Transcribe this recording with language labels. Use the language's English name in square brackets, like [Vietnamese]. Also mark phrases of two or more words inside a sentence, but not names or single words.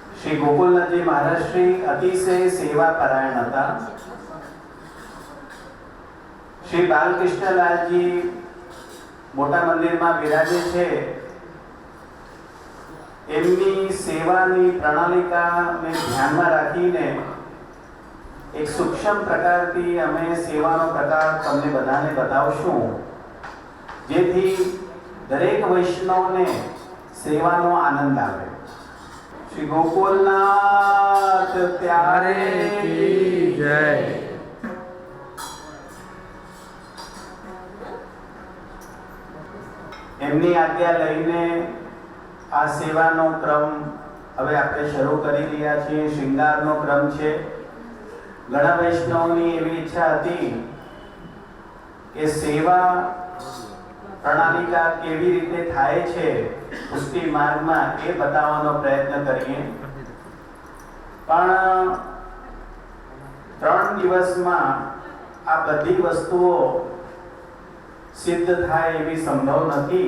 [Gujarati] શ્રી ગોકુલનાથજી મહારાજ શ્રી અતિશય સેવા પરાયણ હતા। શ્રી બાલકૃષ્ણલાલજી મોટા मंदिરમાં બિરાજે છે। એમની સેવાની પ્રણાલિકાને ધ્યાનમાં રાખીને એક સૂક્ષ્મ પ્રકારથી અમે સેવાનો પ્રકાર તમને બધાને બતાવશું, જેથી દરેક વૈષ્ણવને સેવાનો આનંદ આવે। [Hindi] श्री गोकुलनाथ प्यारे की जय। [Gujarati] એમની આજ્ઞા લઈને આ સેવાનો ક્રમ હવે આપણે શરૂ કરી રહ્યા છીએ। શૃંગારનો ક્રમ છે। ઘણા વૈષ્ણવની એવી ઇચ્છા હતી કે સેવા પ્રણાલિકા કેવી રીતે થાય છે પુષ્ટિ માર્ગ માં એ बतावવાનો પ્રયત્ન કરીએ। પણ 3 દિવસ માં આ બધી વસ્તુઓ સિદ્ધ થાય એવી સંભવ નહીં।